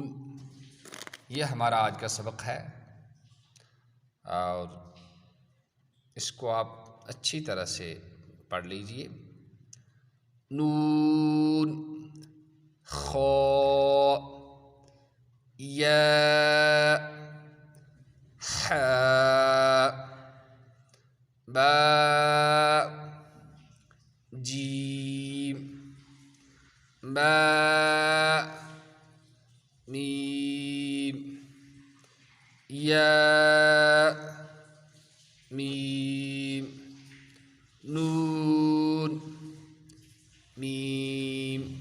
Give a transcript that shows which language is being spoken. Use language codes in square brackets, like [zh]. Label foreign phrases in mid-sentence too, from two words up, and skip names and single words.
[ur] یہ ہمارا آج کا سبق ہے اور اس کو آپ اچھی طرح سے پڑھ لیجئے. نون خا یا حا با جیم با میم یا میم نون میم